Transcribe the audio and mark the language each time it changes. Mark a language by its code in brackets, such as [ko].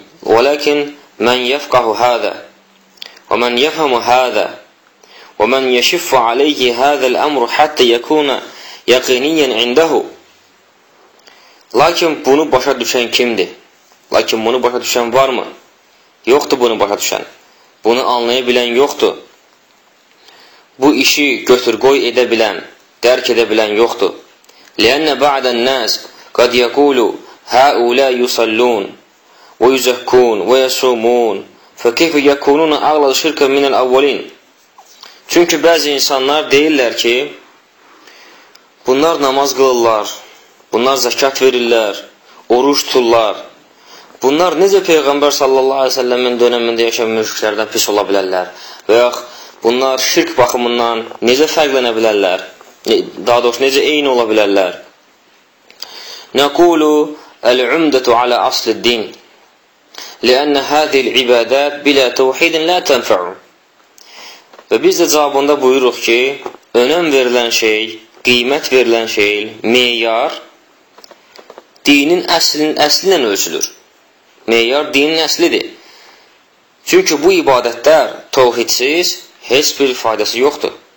[ar] ولكن من يفقه هذا ومن يفهم هذا ومن يشف عليه هذا الأمر حتى يكون يقينيا عنده. [tr] Lakin bunu başa düşen kimdir? Lakin bunu başa düşen var mı? Yoktu bunu başa düşen. Bunu anlayabilen yoktu. Bu işi götür koy edebilen, derk edebilen yoktu. [ar] لأن بعض الناس قد يقول هؤلاء يصلون وَيُزَكُّونَ وَيَسُومُونَ فَكَيْفَ يَكُونُونَ أَغْلَظَ شِرْكًا مِنَ الْأَوَّلِينَ. [az] Çünki bəzi insanlar deyirlər ki, bunlar namaz qılırlar, bunlar zəkat verirlər, oruç tuturlar. Bunlar necə Peyğəmbər sallallahu aleyhi ve sellemin dönəmində yaşayan müşriklərdən pis ola bilərlər? Və yax, bunlar şirk baxımından necə fərqlənə bilərlər? Daha doğrusu, necə eyni ola bilərlər? [ar] نَقُولُ الْعُمْدَةُ عَلَى أَصْلِ الدِّينِ لأن هذه العبادات بلا توحيد لا تنفع. [az] Və biz də cavabında buyuruq ki, önəm verilən şey, qiymət verilən şey, meyar dinin əslindən ölçülür. Meyar dinin əslidir. Çünki bu ibadətlər tövhidsiz heç bir faydası yoxdur.